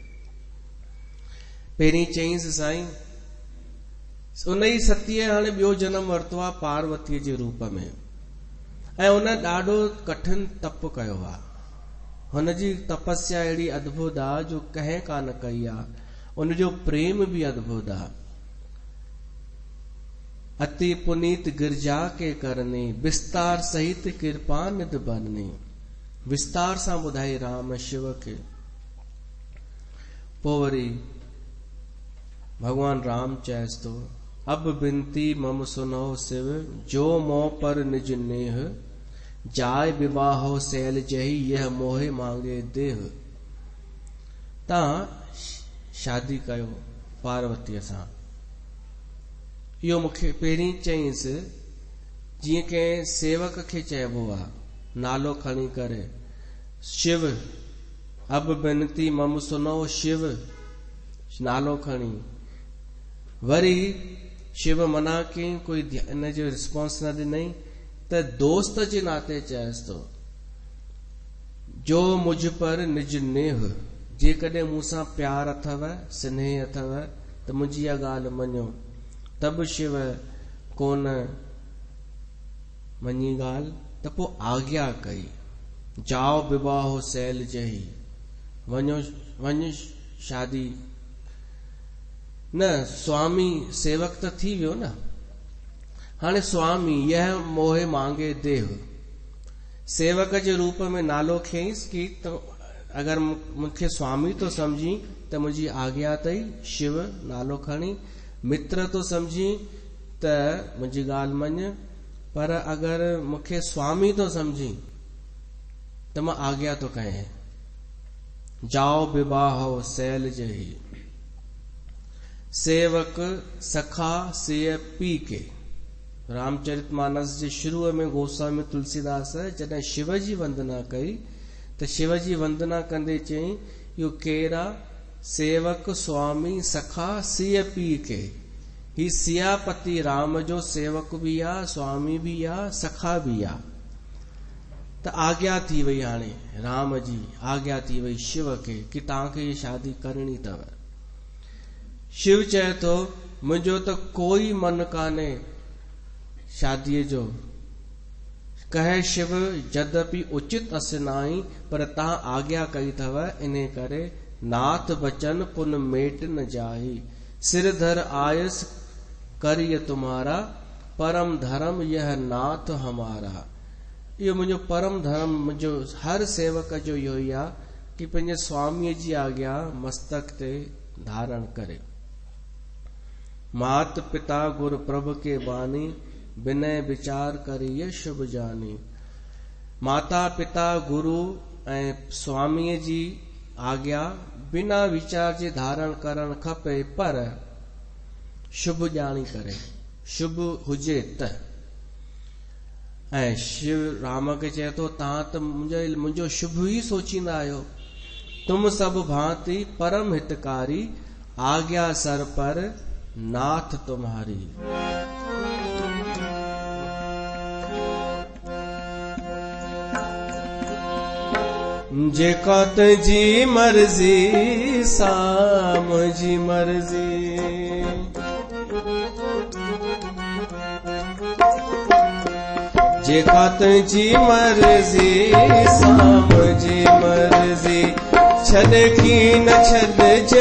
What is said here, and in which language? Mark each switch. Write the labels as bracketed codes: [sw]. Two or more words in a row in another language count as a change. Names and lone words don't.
[sd] पहिरीं चईंसि साईं, उन ई सतीअ हाणे ॿियो जन्म वरितो आहे पार्वतीअ जे रूप में, ऐं उन ॾाढो कठिन तप कयो आहे। हुनजी तपस्या अहिड़ी अद्भुत आहे जो कंहिं कान कई आहे। उनजो प्रेम बि अद्भुत आहे। [awa] अति पुनीत गिरजा के करने, विस्तार सहित कृपा निध बरने। [sd] विस्तार सां ॿुधाई राम शिव खे। पोइ वरी भगवान राम चएसि थो, [awa] अब बिनती मम सुनो शिव, जो मोह पर निज नेह, जाय विवाहो सैल जही, यह मोहे मांगे देह। [sd] तव्हां शादी कयो पार्वतीअ सां। इहो मूंखे पहिरीं चईंसि, जीअं कंहिं सेवक खे चइबो आहे नालो खणी करे, [awa] शिव अब बिनती मम सुनो शिव [sd] नालो खणी। वरी शिव मना कयईं, कोई इन जो रिस्पॉन्स न ॾिनई त दोस्त जे नाते चयसि थो, [awa] जो मुझ पर निज नेह, [sd] जेकॾहिं मूंसां प्यार अथव स्नेह अथव त मुंहिंजी इहा ॻाल्हि मञो। तब शिव कोन मञी ॻाल्हि त पोइ आज्ञा कई, [awa] जाओ विवाहो सैल जही, [sd] वञो शादी। न स्वामी सेवक त थी वियो न, हाणे स्वामी [awa] यह मोहे मांगे देह, [sd] सेवक जे रूप में नालो खयईंसि कि तो अगर मूंखे स्वामी तो समझी त मुंहिंजी आज्ञा अथई, शिव नालो खणी। मित्र तो समझी त मुंहिंजी ॻाल्हि मञ, पर अगर मूंखे स्वामी तो समझी त मां आज्ञा तो कयां, [awa] जाओ विवाहो सैल जही। सेवक सखा सेय पी के। [sd] रामचरितमानस जे शुरूअ में गोस्वामी तुलसीदास जॾहिं शिव जी वंदना कई त शिव जी वंदना कंदे चयईं, इहो केरु आहे? [awa] सेवक स्वामी सखा सिय पी के। [sd] ही सियापति राम जो सेवक भी आहे, स्वामी भी आहे, सखा भी आहे। त आज्ञा थी वई, हाणे राम जी आज्ञा थी वई शिव खे कि तव्हांखे ये शादी करणी अथव। शिव चए थो, मुंहिंजो त कोई मन कान्हे शादीअ जो। [awa] कहे शिव, जद्यपि उचित असनाई, [sd] पर तव्हां आज्ञा कई अथव, इन करे [awa] नाथ बचन पुन मेट न जाही। सिरधर आयस करिय तुम्हारा, परम धर्म यह नाथ हमारा। [sd] इहो मुंहिंजो परम धर्म, मुंहिंजो हर सेवक जो इहो ई आहे कि पंहिंजे स्वामीअ जी आज्ञा मस्तक ते धारण करे। [awa] मात पिता गुरु प्रभु के बानी, विनय विचार करिए शुभ जानी। [sd] माता पिता गुरु ऐं स्वामीअ जी आज्ञा बिना विचार जे धारण करण खपे, पर शुभ ॼाणी करे, शुभ हुजे त। ऐं शिव राम खे चए थो, तव्हां त मुंहिंजो शुभ ई सोचींदा आहियो। [awa] तुम सब भांति परम हितकारी, आज्ञा सर पर नाथ तुम्हारी। [sd] जेका तुझी मर्जी साम जी मर्जी, जेका तुझी मर्जी साम जी मर्जी, छॾे की न छॾजे,